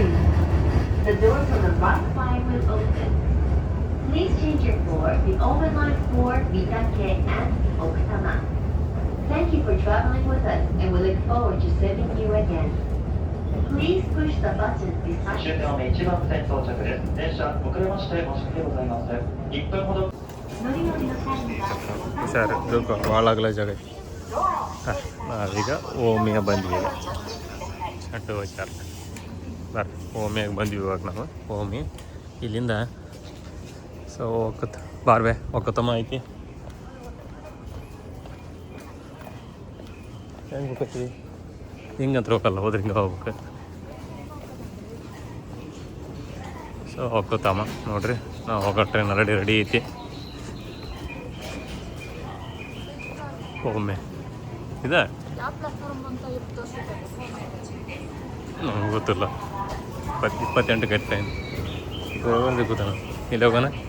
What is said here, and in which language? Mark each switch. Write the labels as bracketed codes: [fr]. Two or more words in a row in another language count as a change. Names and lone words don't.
[en] The doors on the right side will open. Please change your floor the Omen Line 4, Mitake, and Okutama. Thank you for traveling with us, and we look forward to serving you again. Please push the button beside [ja] 終点1番線到着です。電車遅れまして申し訳ございません。1分ほど。乗り降りの際には [kn] ಸರ್ ಇದಕ್ಕೆ ಭಾಳ ಆಗಲ್ಲ ಜಾಗ ಐತಿ ನಾವೀಗ ಓಮಿಯ ಬಂದ್ವಿ ಅಡ್ಡು ವಿಚಾರ ಬರ್ರಿ ಓಮಿಯಾಗ ಬಂದ್ವಿ ಇವಾಗ ನಾವು ಓಮಿ ಇಲ್ಲಿಂದ ಸೊ ಬಾರ್ವೆ ಒಕ್ಕತಮ್ಮ ಐತಿ ಹೆಂಗೆ ಹೋಗ್ತೀವಿ ಹಿಂಗಂತ ಹೋಗಲ್ಲ ಹೋದ್ರೆ ಹಿಂಗೆ ಹೋಗ್ಬೇಕು ಸೊ ಒಕ್ಕತಮ್ಮ ನೋಡ್ರಿ ನಾವು ಹೋಗೋ [en] train ready [kn] ಐತಿ ಒಮ್ಮೆ ಇದೆ ನಮ್ಗೆ ಗೊತ್ತಿಲ್ಲ 28 ಗಂಟೆ ಟ್ರೈನ್ ಒಂದು ಕೂತಾನ ಇಲ್ಲಿ ಹೋಗೋಣ